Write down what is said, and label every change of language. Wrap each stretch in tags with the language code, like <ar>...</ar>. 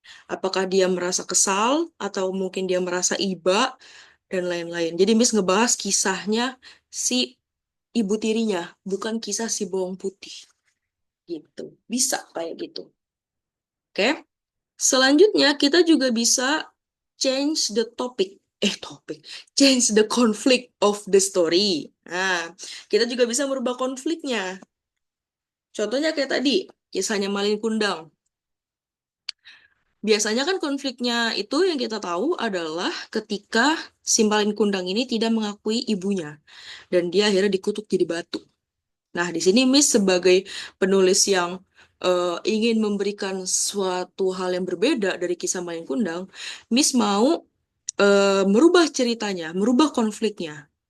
<id>Apakah dia merasa kesal, atau mungkin dia merasa iba, dan lain-lain. Jadi Miss ngebahas kisahnya si ibu tirinya, bukan kisah si bawang putih. Gitu. Bisa kayak gitu. Oke? Selanjutnya, kita juga bisa</id> <en>change the topic.</en> <id>Topik.</id> <en>Change the conflict of the story.</en> <id>Nah, kita juga bisa merubah konfliknya. Contohnya kayak tadi, kisahnya Malin Kundang. Biasanya kan konfliknya itu yang kita tahu adalah ketika si Malin Kundang ini tidak mengakui ibunya. Dan dia akhirnya dikutuk jadi batu. Nah, di sini Miss sebagai penulis yang ingin memberikan suatu hal yang berbeda dari kisah Malin Kundang, Miss mau merubah ceritanya, merubah konfliknya.</id>